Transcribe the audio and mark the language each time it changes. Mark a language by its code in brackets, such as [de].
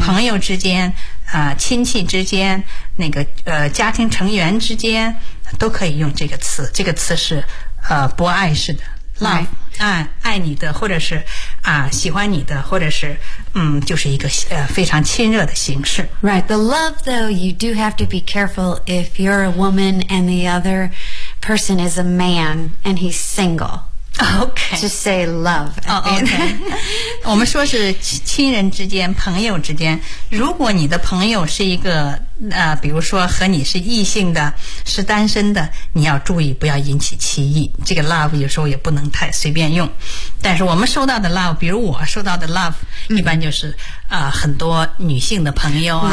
[zh] 朋友之间、亲戚之间、那个家庭成员之间都可以用这个词。这个词是博爱式的 love、 [en] right. [zh] 爱你的，或者是喜欢你的，或者是就是一个非常亲热的形式。 [en] Right, the love though, you do have to be careful if you're a woman and the other person is a man and he's single. Okay. Just say love. Oh, okay. [zh] 我们说是亲人之间，朋友之间。如果你的朋友是一个比如说和你是异性的，是单身的，你要注意不要引起歧义。这个 love 有时候也不能太随便用。但是我们收到的 love， 比如我收到的 love、mm. 一般就是很多女性的朋友啊、